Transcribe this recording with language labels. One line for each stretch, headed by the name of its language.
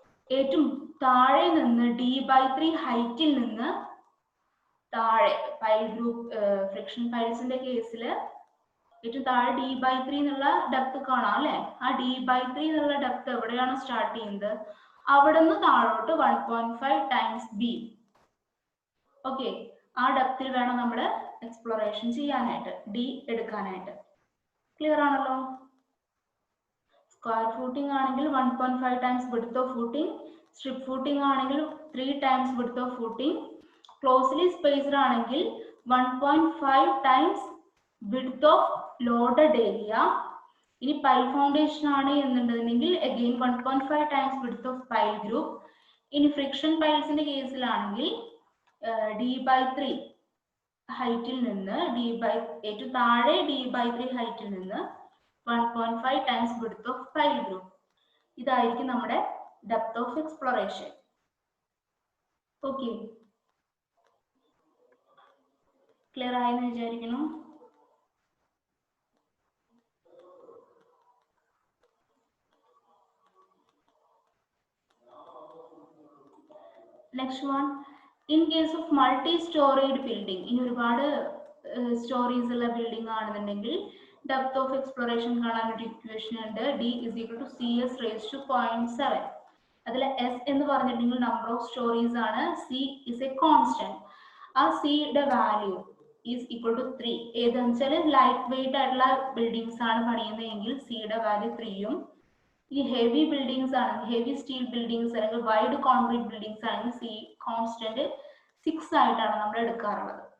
Malayalam: ഏറ്റവും താഴെ നിന്ന് D/3 ഹൈറ്റിൽ നിന്ന് താഴെ പൈൽ ഗ്രൂപ്പ്, ഫ്രിക്ഷൻ പൈൽസിന്റെ കേസിൽ ഏറ്റവും താഴെ D/3 എന്നുള്ള ഡെപ്ത് കാണാം അല്ലെ. ആ D/3 എന്നുള്ള ഡെപ്ത് എവിടെയാണോ സ്റ്റാർട്ട് ചെയ്യുന്നത് അവിടെ നിന്ന് താഴോട്ട് 1.5 times ബി. ഓക്കെ, ആ ഡെപ്തിൽ വേണം നമ്മൾ എക്സ്പ്ലോറേഷൻ ചെയ്യാനായിട്ട്, ഡി എടുക്കാനായിട്ട്. ക്ലിയർ ആണല്ലോ. സ്ക്വയർ ഫൂട്ടിംഗ് ആണെങ്കിൽ
English: 1.5 times width of footing,
Malayalam: strip footing ആണെങ്കിൽ
English: 3 times width of footing,
Malayalam: closely spaced ആണെങ്കിൽ
English: 1.5 times width of loaded area.
Malayalam: ഇനി പൈൽ ഫൗണ്ടേഷൻ ആണ് എന്നുണ്ടെങ്കിൽ
English: again 1.5 times width of pile group.
Malayalam: ഇനി ഫ്രിക്ഷൻ പൈൽസിന്റെ കേസിലാണെങ്കിൽ D/3 ഹൈറ്റിൽ നിന്ന് ഏറ്റവും താഴെ D/3 ഹൈറ്റിൽ നിന്ന്
English: 1.5 times width of pile group.
Malayalam: ഇതായിരിക്കും നമ്മുടെ depth of exploration. Okay, clear ആയെന്ന് വിചാരിക്കുന്നു.
English: next one, in case of multi storeyed building,
Malayalam: ഇനി ഒരുപാട് സ്റ്റോറീസ് ഉള്ള ബിൽഡിംഗ് ആണെന്നുണ്ടെങ്കിൽ ഡെപ്ത് ഓഫ് എക്സ്പ്ലോറേഷൻ കാണാൻ ഒരു ഇക്വേഷൻ ഉണ്ട്.
English: D is equal to CS raised to 0.7.
Malayalam: അതിൽ S എന്ന് പറഞ്ഞിട്ടുണ്ടെങ്കിൽ നമ്പർ ഓഫ് സ്റ്റോറീസ് ആണ്,
English: C is a constant.
Malayalam: ആ സിയുടെ വാല്യൂ ഈസ് ഈക്വൽ ടു 3. ഏതെന്ന് വെച്ചാൽ ലൈറ്റ് വെയിറ്റ് ആയിട്ടുള്ള ബിൽഡിങ്സ് ആണ് പണിയുന്നതെങ്കിൽ സിയുടെ വാല്യൂ 3ഉം, ഈ ഹെവി ബിൽഡിങ്സ് ആണെങ്കിൽ, ഹെവി സ്റ്റീൽ ബിൽഡിങ്സ് അല്ലെങ്കിൽ വൈഡ് കോൺക്രീറ്റ് ബിൽഡിങ്സ് ആണെങ്കിൽ സി കോൺസ്റ്റന്റ് 6 ആയിട്ടാണ് നമ്മൾ എടുക്കാറുള്ളത്.